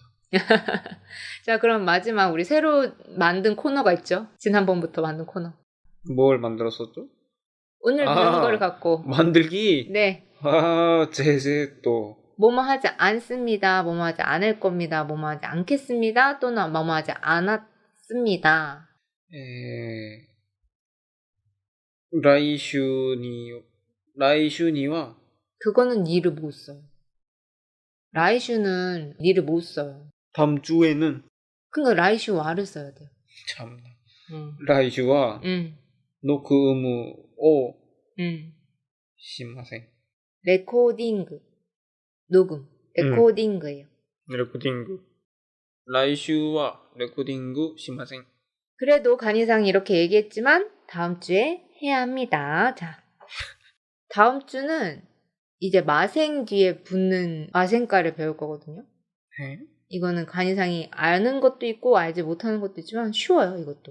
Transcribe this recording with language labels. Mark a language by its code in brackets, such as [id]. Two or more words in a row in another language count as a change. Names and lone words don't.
[ko] 자, 그럼 마지막 우리 새로 만든 코너가 있죠. 지난번부터 만든 코너. 뭘 만들었었죠? 오늘 배운 거를 갖고. 만들기? 네. 제제 또. 뭐뭐 하지 않습니다. 뭐뭐 하지 않을 겁니다. 뭐뭐 하지 않겠습니다. 또는 뭐뭐 하지 않았습니다. [ja] 来週には [ko] 그거는 니를 못 써요. 라이슈는 니를 못 써요. 다음 주에는 그러니까 라이슈와를 써야 돼요. 참나. [ja] うん。来週は録音をうん。しません. [ko] 레코딩. 녹음. 레코딩이에요. [ja] レコーディング. 来週はレコーディングしません. [ko] 그래도 간이상이 이렇게 얘기했지만 다음 주에 해야 합니다. 자, 다음 주는 이제 마생 뒤에 붙는 마생가를 배울 거거든요. 네? 이거는 간이상이 아는 것도 있고 알지 못하는 것도 있지만 쉬워요, 이것도.